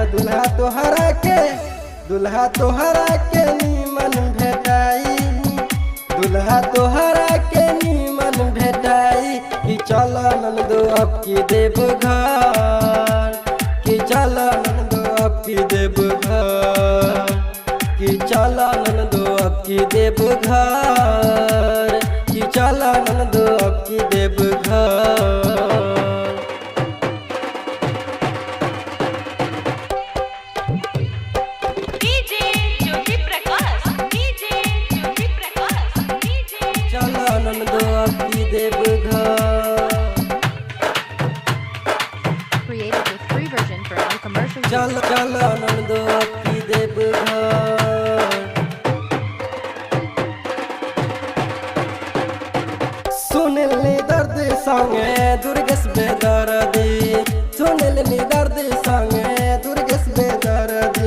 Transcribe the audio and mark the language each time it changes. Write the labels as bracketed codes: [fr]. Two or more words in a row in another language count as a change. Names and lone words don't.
[bho] दुल्हा तोहरा के नीमन भेटाई, दुल्हा तोहरा के नीमन भेटाई कि चलो ननदो अब की देव घर, कि चलो ननदो अब की देव घर, कि चलो ननदो अब की देव घर, कि चलो ननदो अब की देव घर। डीजे ज्योति प्रकाश, डीजे ज्योति प्रकाश, डीजे चलो ननदो अब की देव घर। [en] Created with free version for all commercial use. [bho] चलो ननदो अब की देव घर। सुनली दर्द संगे दुर्गेश बेदर्दी, सुनली दर्द संगे दुर्गेश बेदर्दी।